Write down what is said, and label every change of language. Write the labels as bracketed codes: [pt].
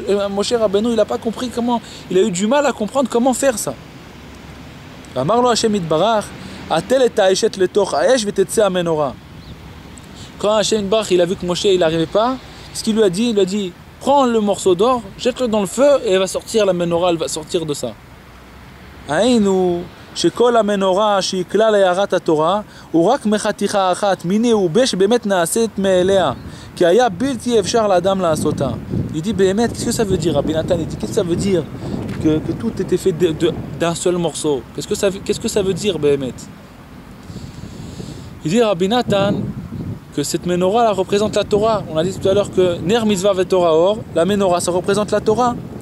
[fr] Moshe Rabbeinu, il n'a pas compris comment, il a eu du mal à comprendre comment faire ça. [he] אמר לו השם יתברך, הטל את האשת לתוך האש ותצא המנורה. [fr] Quand Hachem Yitbarach il a vu que Moshe il n'arrivait pas, ce qu'il lui a dit, il lui a dit prends le morceau d'or, jette-le dans le feu et elle va sortir, la menorah elle va sortir de ça. [he] היינו שכל המנורה שהיא כלל הערת התורה הוא רק מחתיכה אחת מיני ובש באמת נעשית מאליה כי היה בלתי אפשר לאדם לעשותה. [fr] Il dit באמת, qu'est-ce que ça veut dire Rabbi Nathan? Il dit qu'est-ce que ça veut dire que tout était fait d'un seul morceau? Qu'est-ce que ça veut dire Béhémet? Il dit Rabbi Nathan que cette menorah la représente la Torah. On a dit tout à l'heure que Ner Mitzvah ve Torah Or, la menorah ça représente la Torah.